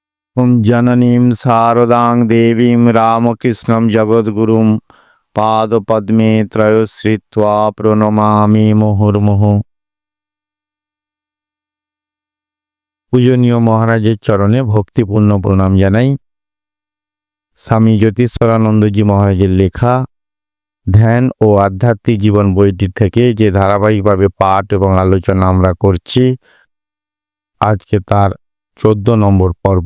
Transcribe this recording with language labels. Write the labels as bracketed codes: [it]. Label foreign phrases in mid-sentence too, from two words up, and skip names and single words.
[sa] जननीं शारदां देवीं रामकृष्णं जगद्गुरुं पादपद्मे त्रयश्रित्वा प्रणमामि मुहुर्मुहुः। [bn] পূজনীয় মহারাজের চরণে ভক্তিপূর্ণ প্রণাম জানাই। স্বামী জ্যোতিষ্বরানন্দজি মহারাজের লেখা ধ্যান ও আধ্যাত্মিক জীবন বইটি থেকে যে ধারাবাহিকভাবে পাঠ এবং আলোচনা আমরা করছি, আজকে তার 14 নম্বর পর্ব।